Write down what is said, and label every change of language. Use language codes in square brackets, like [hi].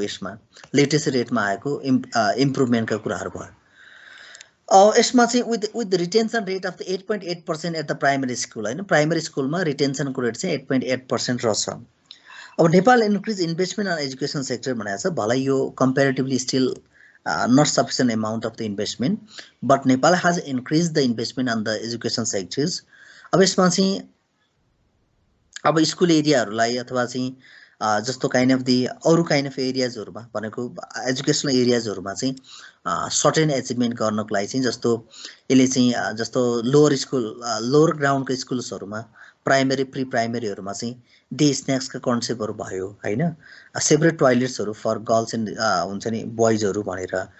[ne] यसमा लिटरेसी रेटमा आएको इम्प्रुभमेन्टका कुराहरु भयो। यसमा चाहिँ [en] with retention rate of the 8.8% at the primary school [ne] हैन, प्राइमरी स्कुलमा रिटेन्सनको रेट चाहिँ 8.8% रहेछ। अब [en] Nepal increase investment on education sector [ne] भनेको छ। भलै यो comparatively still [en] not sufficient amount of the investment, but Nepal has increased the investment on the education sectors. [ne] अब यसमा चाहिँ अब स्कुल एरियाहरुलाई अथवा चाहिँ जस्तो काइन्ड अफ दि अरु काइन्ड अफ एरियाजहरुमा भनेको एजुकेशनल एरियाजहरुमा चाहिँ सर्टेन एचिभमेन्ट गर्नको लागि चाहिँ जस्तो यसले चाहिँ जस्तो लोअर ग्राउन्डको स्कुल्सहरुमा प्राइमरी प्री प्राइमरीहरुमा चाहिँ डे स्न्याक्सका कन्सेप्टहरु भयो हैन, सेपरेट टोयलेट्सहरु फर गर्ल्स एन्ड हुन्छ नि बोइजहरु भनेर।